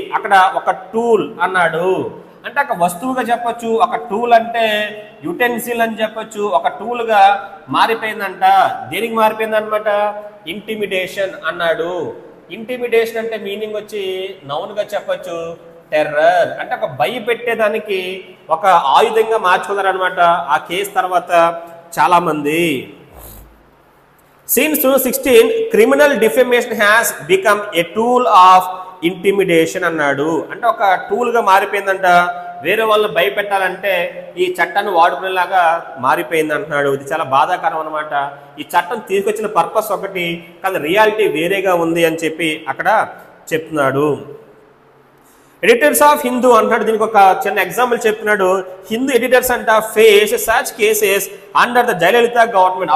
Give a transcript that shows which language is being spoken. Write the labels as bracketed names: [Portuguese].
[Telugu] అక్కడ ఒక టూల్ అన్నాడు అంటే ఒక వస్తువుగా చెప్పొచ్చు, ఒక టూల్ అంటే యుటెన్సిల్ అని చెప్పొచ్చు, ఒక టూల్గా మారిపోయిందంట. దేనికి మారిపోయింది అనమాట, ఇంటిమిడేషన్ అన్నాడు. ఇంటిమిడేషన్ అంటే మీనింగ్ వచ్చి నౌన్గా చెప్పొచ్చు టెర్రర్ అంటే ఒక భయపెట్టేదానికి ఒక ఆయుధంగా మార్చుకున్నారు అనమాట ఆ కేసు తర్వాత చాలా మంది. [English] Since 2016 criminal defamation has become a tool of intimidation అన్నాడు. [Telugu] అంటే ఒక టూల్గా మారిపోయిందంట. వేరే వాళ్ళని భయపెట్టాలంటే ఈ చట్టాన్ని వాడుకునేలాగా మారిపోయింది అంటున్నాడు. ఇది చాలా బాధాకరం అనమాట. ఈ చట్టం తీసుకొచ్చిన పర్పస్ ఒకటి కానీ రియాలిటీ వేరేగా ఉంది అని చెప్పి అక్కడ చెప్తున్నాడు. ఎడిటర్స్ ఆఫ్ హిందూ అంటాడు. దీనికి ఒక చిన్న ఎగ్జాంపుల్ చెప్తున్నాడు. [English] Hindu editors అంట face such cases under the Jayalalithaa government.